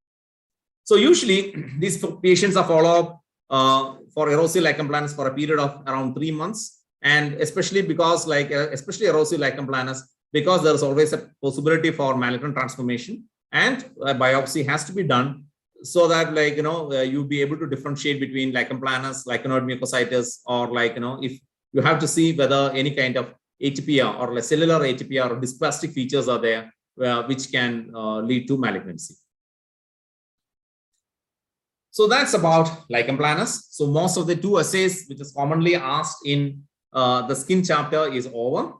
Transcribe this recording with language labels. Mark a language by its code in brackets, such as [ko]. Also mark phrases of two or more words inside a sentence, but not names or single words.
[en] So usually these patients are followed up for erosive lichen planus for a period of around 3 months, and especially because especially erosive lichen planus, because there is always a possibility for malignant transformation, and a biopsy has to be done so that you'll be able to differentiate between lichen planus, lichenoid mucositis, or if you have to see whether any kind of atypia or cellular atypia or dysplastic features are there, which can lead to malignancy. So that's about lichen planus. So most of the 2 essays which is commonly asked in the skin chapter is over.